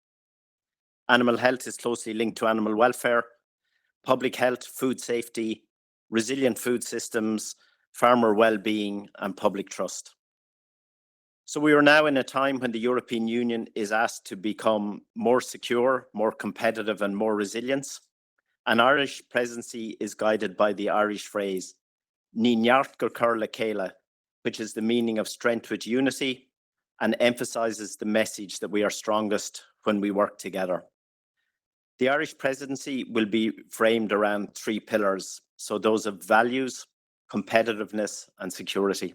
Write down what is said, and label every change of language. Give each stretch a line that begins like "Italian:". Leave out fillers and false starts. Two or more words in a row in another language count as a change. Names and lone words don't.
English: Animal health is closely linked to animal welfare, public health, food safety, resilient food systems, farmer well-being and public trust. So we are now in a time when the European Union is asked to become more secure, more competitive and more resilient. An Irish presidency is guided by the Irish phrase,
Irish: Ní neart gur cur le céile,
English: which is the meaning of strength with unity and emphasises the message that we are strongest when we work together. The Irish presidency will be framed around 3 pillars, so those of values, competitiveness and security.